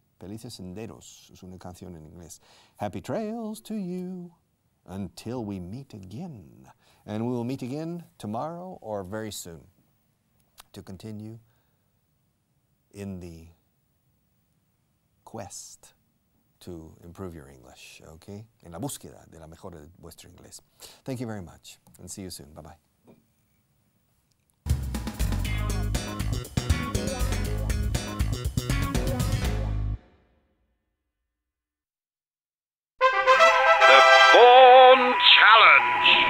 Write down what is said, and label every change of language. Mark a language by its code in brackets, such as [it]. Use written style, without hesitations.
[es] Felices senderos es una canción en inglés. [en] Happy trails to you until we meet again. And we will meet again tomorrow or very soon to continue in the quest to improve your English, okay? [es] En la búsqueda de la mejora de vuestro inglés. [en] Thank you very much and see you soon. Bye-bye. Vaughan Challenge.